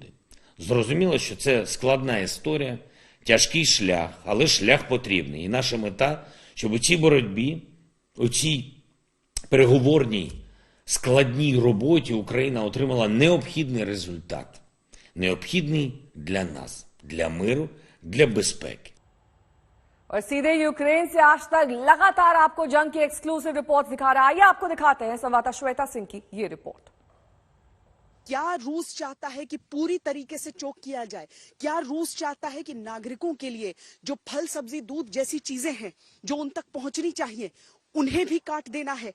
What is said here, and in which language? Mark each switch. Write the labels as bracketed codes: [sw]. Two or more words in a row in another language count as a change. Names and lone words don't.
[uk] Зрозуміло, що це складна історія, тяжкий шлях, але шлях потрібний. І наша мета, щоб у цій боротьбі, у цій переговорній, складній роботі Україна отримала необхідний результат. Необхідний для нас, для миру, для безпеки. [hi] और सीधे यूक्रेन से आज तक लगातार आपको जंग की [en] exclusive report [hi] दिखा रहा है। आइए आपको दिखाते हैं संवाददाता श्वेता सिंह की ये रिपोर्ट। क्या रूस चाहता है कि पूरी तरीके से चोक किया जाए? क्या रूस चाहता है कि नागरिकों के लिए जो फल, सब्जी, दूध जैसी चीजें हैं जो उन तक पहुंचनी चाहिए उन्हें भी काट देना है?